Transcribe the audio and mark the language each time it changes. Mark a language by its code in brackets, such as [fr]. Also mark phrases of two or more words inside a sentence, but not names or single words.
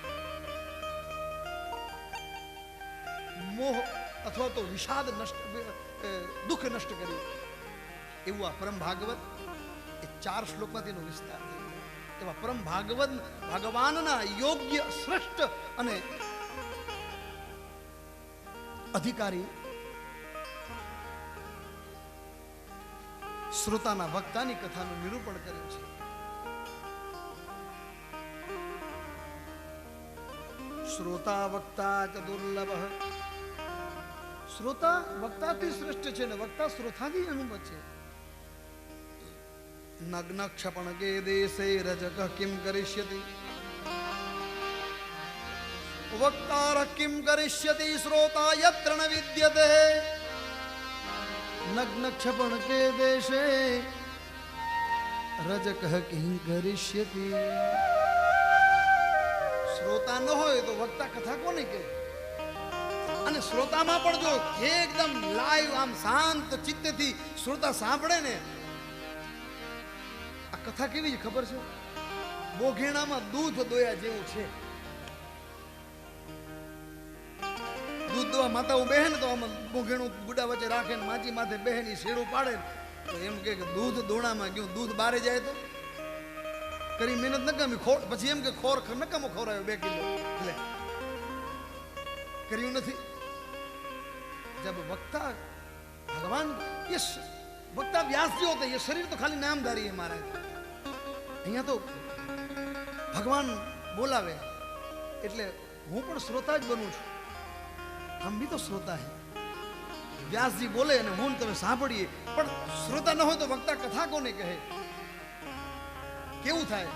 [gu] મોહ અથવા તો વિષાદ નષ્ટ દુખ નષ્ટ કરી એવં પરમ ભાગવત 4 શ્લોક મેં તેનો વિસ્તાર એવં પરમ ભાગવત ભગવાન ના યોગ્ય શ્રેષ્ઠ અને અધિકારી શ્રોતાના વક્તાની कथाનું નિરૂપણ કર્યું છે। [sa] श्रोता वक्ता च दुर्लभः। [gu] श्रोता वक्ताથી શ્રેષ્ઠ છે ને વક્તા શ્રોતાથી અનુભવ છે। [sa] नग्न क्षपण के देशे रजकः किं करिष्यति, वक्तारः किं करिष्यति, श्रोता यत्र न विद्यते। नग्न क्षपण के देशे रजकः किं करिष्यति। [gu] શ્રોતા ન હોય તો વક્તા કથા કોને કે। અને શ્રોતામાં પણ જો એકદમ લાઈવ આમ શાંત ચિત્તથી શ્રોતા સાંભળે ને, આ કથા કેવી છે ખબર છે? બોઘેણામાં દૂધ દોયા જેવું છે। દૂધ દવા માતા બેહન તો આમ બોઘેણુ ગુડા વચ્ચે રાખે માચી માથે બેહની શેડૂ પાડે તો એમ કે દૂધ દોણામાં ગયું, દૂધ બારે જાય તો કરી મહેનત ન કમી, પછી એમ કે ખોર નકામો ખવડાવ્યો 2 કિલો, એટલે કર્યું નથી. [hi] जब वक्ता भगवान ये वक्ता व्यास जी होते, ये शरीर तो खाली नामधारी है महाराज. [gu] અહીંયા તો ભગવાન બોલાવે એટલે હું પણ શ્રોતા જ બનું છું. [hi] हम भी तो श्रोता है. [gu] વ્યાસજી બોલે અને હું તમે સાંભળીએ, પણ શ્રોતા ન હોય તો વક્તા કથા કોને કહે? કેવું થાય?